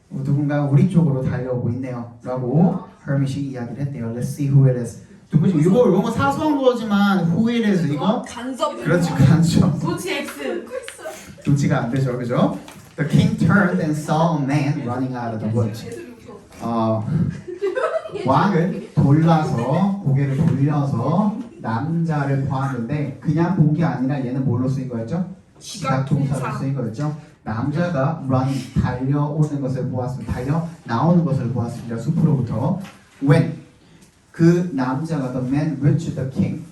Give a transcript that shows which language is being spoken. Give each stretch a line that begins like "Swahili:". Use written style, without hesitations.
Korean: 누군가 우리 쪽으로 달려오고 있네요. 라고 hermit이 이야기를 했대요.
English: Let's see who it is.
Korean: 누구지? 이거 사소한 거지만 who it is 이거? 간섭. 그렇지, 간접. 도치 X. 도치가 안 되죠, 그죠?
English: The king turned and saw a man running out of the woods.
Korean: 왕은 고개를 돌려서 남자를 보았는데 그냥 본 게 아니라 얘는 뭘로 쓰인 거였죠? 지각동사로 쓰인 거였죠. 남자가 running 달려오는 것을 보았습니다. 달려 나오는 것을 보았습니다. 숲으로부터.
English: When
Korean: 그 남자가
English: the man reached the king.